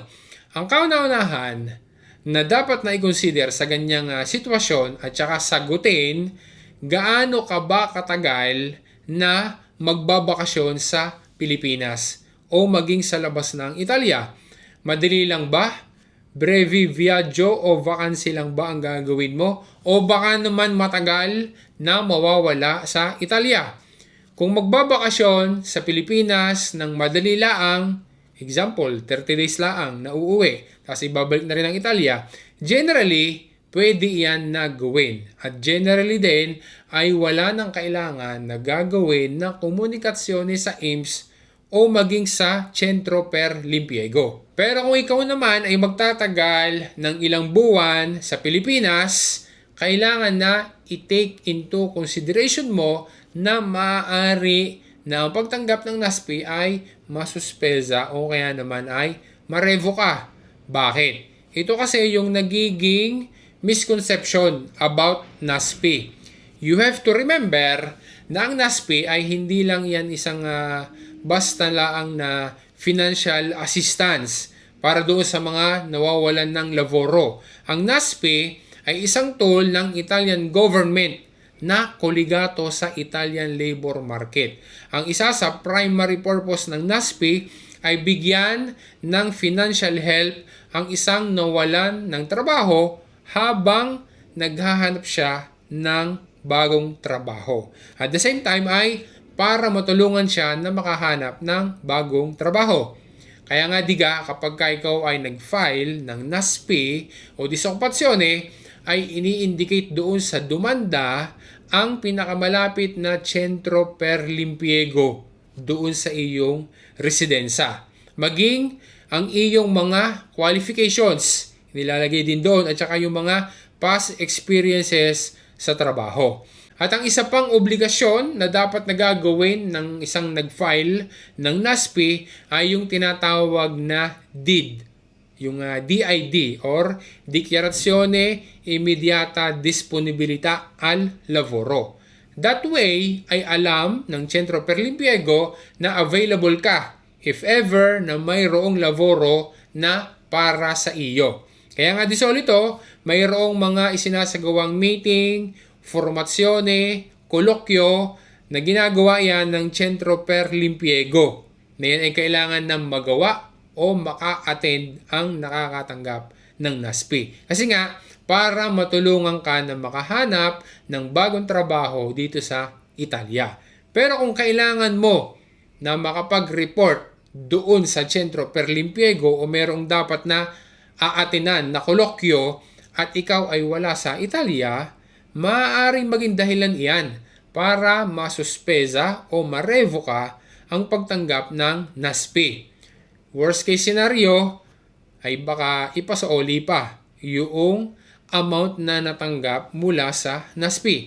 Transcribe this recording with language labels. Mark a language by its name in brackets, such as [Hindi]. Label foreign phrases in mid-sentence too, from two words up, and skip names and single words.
[Filipino] Ang kauna-unahan na dapat na i-consider sa ganyang sitwasyon at saka sagutin, gaano ka ba katagal na magbabakasyon sa Pilipinas o maging sa labas ng Italia? Madali lang ba? [Italian] Brevi viaggio [Filipino] o vacancy lang ba ang gagawin mo? O baka naman matagal na mawawala sa Italia? Kung magbabakasyon sa Pilipinas ng madali laang, example, 30 days laang na uuwi, tapos ibabalik na rin ang Italia, generally, pwede yan na gawin. At generally din, ay wala nang kailangan na gagawin na komunikasyon sa IMSS o maging sa Centro per l'Impiego. Pero kung ikaw naman ay magtatagal ng ilang buwan sa Pilipinas, kailangan na [English] i-take into consideration [Filipino] mo na maaari na ang pagtanggap ng NASP ay masuspesa o kaya naman ay marevoka. Bakit? Ito kasi yung nagiging [English] misconception about NASP. You have to remember [Filipino] na ang NASP ay hindi lang yan isang basta lang na [English] financial assistance [Filipino] para doon sa mga nawawalan ng laboro. Ang NASP ay isang tool ng Italian government na koligato sa Italian labor market. Ang isa sa [English] primary purpose [Filipino] ng NASP ay bigyan ng [English] financial help [Filipino] ang isang nawalan ng trabaho habang naghahanap siya ng bagong trabaho. [English] At the same time [Filipino] ay para matulungan siya na makahanap ng bagong trabaho. Kaya nga diga, kapag ikaw ay nag-file ng NASP o disokupasyone, ay ini-indicate doon sa dumanda ang pinakamalapit na Centro per l'Impiego doon sa iyong residensa. Maging ang iyong mga qualifications, nilalagay din doon at saka yung mga [English] past experiences [Filipino] sa trabaho. At ang isa pang obligasyon na dapat nagagawin ng isang nag-file ng NASP ay yung tinatawag na DID. Yung DID or Dichiarazione Immediata Disponibilità al Lavoro. That way ay alam ng Centro per l'Impiego na available ka [English] if ever [Filipino] na mayroong laboro na para sa iyo. Kaya nga [Italian] di solito, [Filipino] mayroong mga isinasagawang meeting, formazione, kolokyo na ginagawa yan ng Centro per l'Impiego na yan ay kailangan na magawa o maka-attend ang nakakatanggap ng NASP. Kasi nga, para matulungan ka na makahanap ng bagong trabaho dito sa Italia. Pero kung kailangan mo na makapag-report doon sa Centro per l'Impiego o merong dapat na aatinan na kolokyo at ikaw ay wala sa Italia, maaaring maging dahilan iyan para masuspesa o marevoka ang pagtanggap ng NASP. [English] Worst case scenario, [Filipino] ay baka ipasaoli pa yung amount na natanggap mula sa NASP.